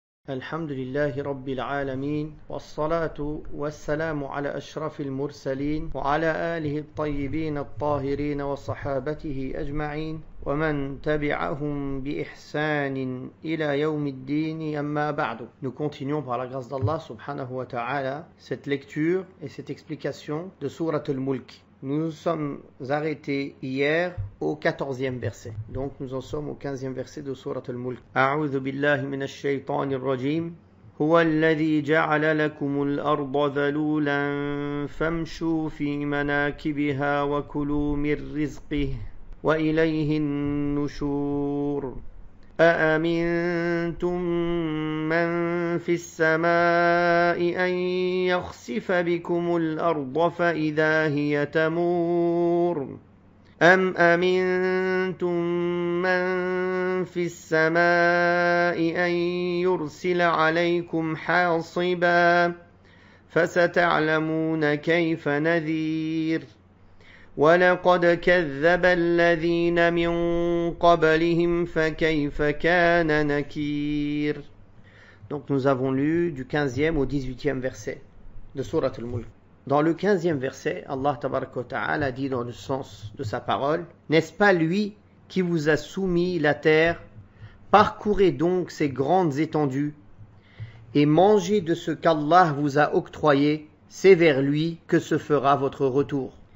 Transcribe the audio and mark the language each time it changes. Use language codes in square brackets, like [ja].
[ar] الحمد لله رب العالمين والصلاة والسلام على أشرف المرسلين وعلى آله الطيبين الطاهرين وصحابته أجمعين ومن تبعهم بإحسان إلى يوم الدين أما بعد. [fr] Nous continuons par la grâce d'Allah subhanahu wa ta'ala cette lecture et cette explication de Surat al-Mulk. Nous nous sommes arrêtés hier au 14e verset. Donc nous en sommes au 15e verset de Surat al-Mulk. [ar] A'udhu billahi minash shaytanir rajim. Huwa alladhi ja'ala lakum al-arda dhalulan famshu fi manakibiha wa kulu min rizqihi wa ilayhi an-nushur. أأمنتم من في السماء أن يخسف بكم الأرض فإذا هي تمور أم أمنتم من في السماء أن يرسل عليكم حاصبا فستعلمون كيف نذير وَلَقَدْ كَذَّبَ الَّذِينَ مِنْ قَبْلِهِمْ فَكَيْفَ كَانَ نَكِيرٌ. [fr] Donc nous avons lu du 15e au 18e verset de Surat al-Mulk. Dans le 15e verset, Allah tabaraka wa ta'ala dit dans le sens de sa parole: N'est-ce pas lui qui vous a soumis la terre? Parcourez donc ces grandes étendues et mangez de ce qu'Allah vous a octroyé, c'est vers lui que se fera votre retour.